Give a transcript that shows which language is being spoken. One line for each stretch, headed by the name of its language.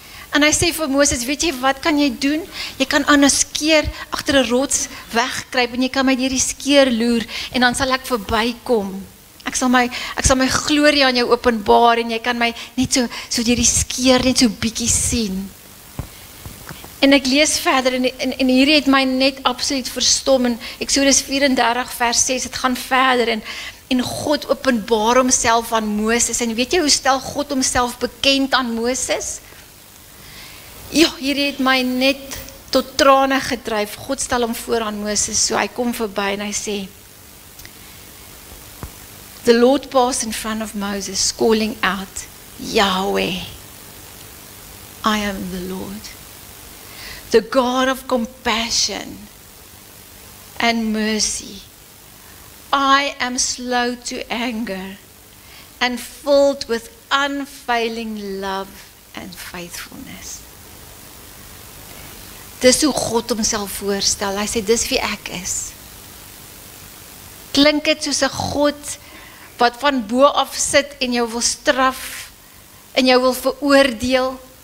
Afrikaans: En hy sê vir Moses, weet jy wat kan jy doen? Jy kan aan 'n skeer agter 'n rots wegkruip en jy kan my deur die skeer loer en dan sal ek verbykom. Ek sal my glorie aan jou openbaar en jy kan my net so deur die skeer net so bietjie sien. En ek lees verder en hierdie het my net absoluut verstom in Eksodus 34 vers 6, het gaan verder en God openbaar homself aan Moses. En weet jy hoe stel God homself bekend aan Moses? Ja, hierdie het my net tot trane gedryf. God stel hom voor aan Moses, so hy kom verby en hy sê,
English: the Lord passed in front of Moses, calling out, Yahweh, I am the Lord, the God of compassion and mercy. I am slow to anger and filled with unfailing love and faithfulness.
Afrikaans: Dis hoe God homself voorstel. Hy sê, dis wie ek is. Klink dit soos 'n God wat van bo af sit en jou wil straf en jou wil veroordeel?